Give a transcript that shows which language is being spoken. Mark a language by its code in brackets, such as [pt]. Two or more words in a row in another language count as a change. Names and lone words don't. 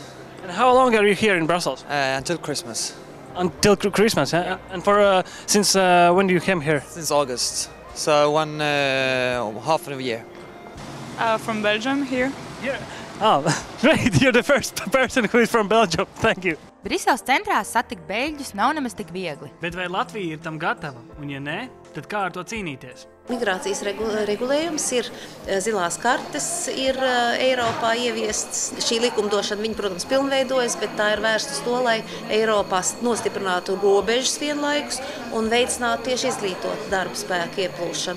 [en] And how long are you here in Brussels? Until Christmas. Until Christmas, huh? Yeah. And for since when do you come here? Since August. So half of a year. From Belgium, here. Yeah. Oh, great! You're the first person who is from Belgium. Thank you. [lv] Briseles centrā satikt beļģus nav nemaz tik viegli. Bet vai Latvija ir tam gatava? Un ja nē, tad kā ar to cīnīties? Migrācijas regulējums ir, zilās kartes ir Eiropā ieviests. Šī likumdošana, viņa, protams, pilnveidojas, bet tā ir vērsta uz to, lai Eiropā nostiprinātu robežas vienlaikus un veicinātu tieši izglītot darba spēku ieplūšanu.